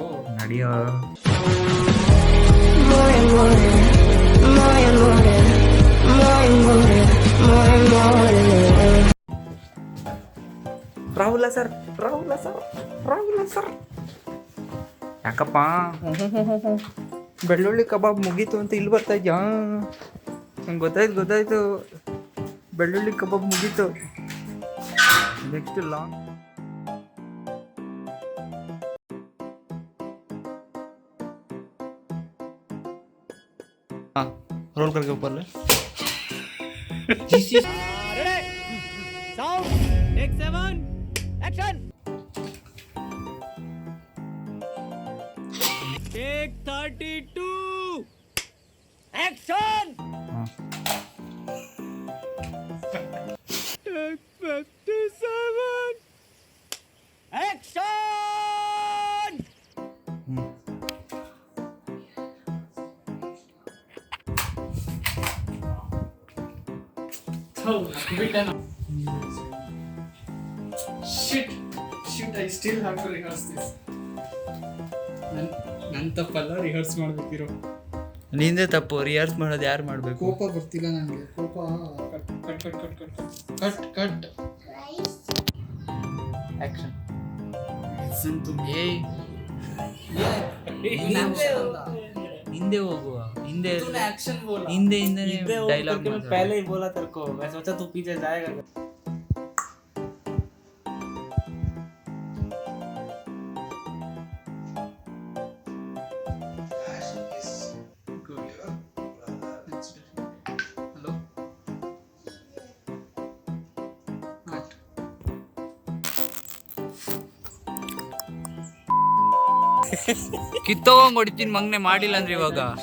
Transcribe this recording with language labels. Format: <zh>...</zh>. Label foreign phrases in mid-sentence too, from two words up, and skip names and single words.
<kn>ನಡಿಯೋ. ರಾಹುಲ ಸರ್, ರಾಹುಲ ಸರ್, ರಾಹುಲ ಸರ್. ಯಾಕಪ್ಪ ಬೆಳ್ಳುಳ್ಳಿ ಕಬಾಬ್ ಮುಗೀತು ಅಂತ ಇಲ್ಲಿ ಬರ್ತಾ ಇದ್ಯಾ? ನಂಗೆ ಗೊತ್ತಾಯ್ತು ಬೆಳ್ಳುಳ್ಳಿ ಕಬಾಬ್ ಮುಗೀತು.</kn> <en>next long</en> <hi>रोल करके ऊपर ले.</hi> <en>Sound, take 7, action. Take 32, action. Take 57, action. Shit, I still have to rehearse this.</en> <kn>ನನ್ನ ತಪ್ಪಲ್ಲ, ರಿಹರ್ಸ್ ಮಾಡ್ಬೇಕಿರೋ. ನಿಂದೆ ತಪ್ಪು. ರಿಹರ್ಸ್ ಮಾಡೋದು ಯಾರು ಮಾಡಬೇಕು? ಕೋಪ ಬರ್ತಿಲ್ಲ ನನಗೆ. ಕೋಪ ಕಟ್ ಆಕ್ಷನ್. ಹಿಂದೆ ಹೋಗುವ. ಹಿಂದೆ ಡೈಲಾಗ್.</kn> <hi>पहले ही बोला तेरे को, मैं सोचा तू पीछे जाएगा.</hi> <kn>ಹಲೋ, ಕಿತ್ತೋಗಂಗ್ ಹೊಡಿತೀನಿ ಮಂಗ್ನೆ ಮಾಡಿಲ್ಲ ಅಂದ್ರೆ ಇವಾಗ.</kn>